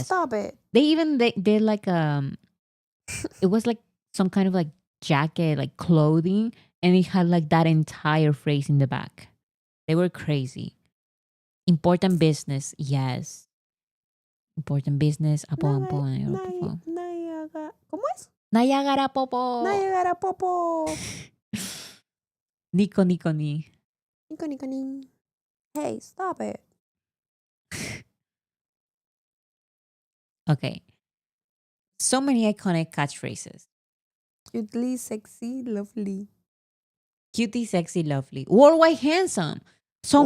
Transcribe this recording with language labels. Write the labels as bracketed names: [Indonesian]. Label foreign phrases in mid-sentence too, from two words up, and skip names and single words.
[English] stop it. They like it was like some kind of like jacket, like clothing, And it had like that entire phrase in the back. They were crazy. Important business, yes. Important business. Apo. [Spanish] ¿Cómo es? Nayagara popo. Nayagara popo. Nico ni. Nico. [English] Hey, stop it. Okay. So many iconic catchphrases. Cutely, sexy, lovely. Cutie, sexy, lovely. Worldwide handsome. So